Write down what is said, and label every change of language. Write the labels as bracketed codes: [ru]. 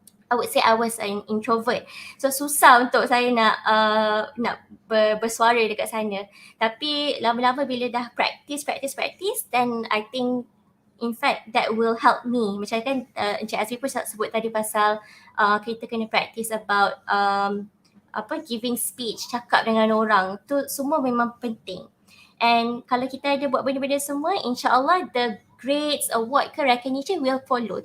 [en] I would say I was an introvert. [ms] So susah untuk saya nak bersuara dekat sana. Tapi lama-lama bila dah [en] practice, then I think in fact that will help me. [ms] Macam kan Encik Azri pun sebut tadi pasal kita kena [en] practice about giving speech, [ms] cakap dengan orang. Tu semua memang penting. And kalau kita ada buat benda-benda semua, insya-Allah [en] the grades, award ke recognition will follow.